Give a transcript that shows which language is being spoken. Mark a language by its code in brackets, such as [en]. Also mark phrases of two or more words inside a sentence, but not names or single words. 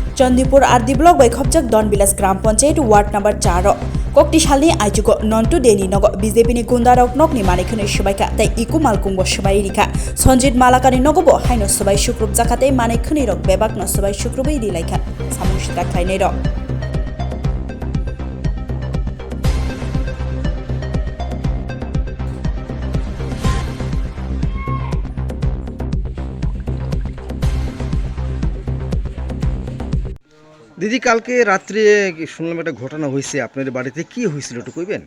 [trp] चंदीपुर आरदी ब्लॉक बै खबजक दनबिलास ग्राम पंचायत वार्ड नंबर 4 kokti salni ajugo nontu deni nogo BJP ni gundarok nokni manikuni subaika tai iku malkungbo subai rika Sonjit Malakani nogobo haino subai shukrub jakate manikuni rok bebak no subai shukrubai dilaika samushita khainai rok [bn] দিদি কালকে রাত্রে শুনলাম একটা ঘটনা হয়েছে আপনাদের বাড়িতে কি হয়েছিল একটু কইবেন?